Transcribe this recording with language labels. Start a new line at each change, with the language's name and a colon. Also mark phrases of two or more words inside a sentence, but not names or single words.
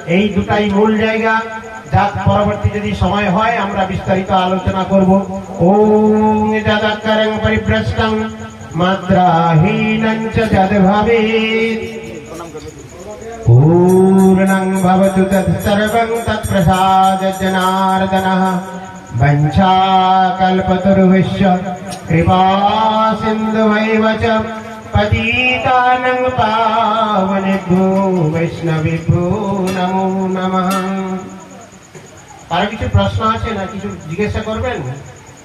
Bangla: এই দুটাই মূল জায়গা, যা পরবর্তী যদি সময় হয় আমরা বিস্তারিত আলোচনা করব।
Sanskrit: ওম যদাকারং পরিভ্রষ্টং মাত্রাহীনং চ যদ্ভাবেৎ পূর্ণং ভবতু তৎসর্বং তৎপ্রসাদজনার্দনঃ। वंशाकल्पतरुभ्यश्च कृपा सिन्धुभैव च पतितानं पावनेभ्यो वैष्णवेभ्यो नमो नमः।
Bangla: আর কিছু প্রশ্ন আছে না, কিছু জিজ্ঞাসা করবেন?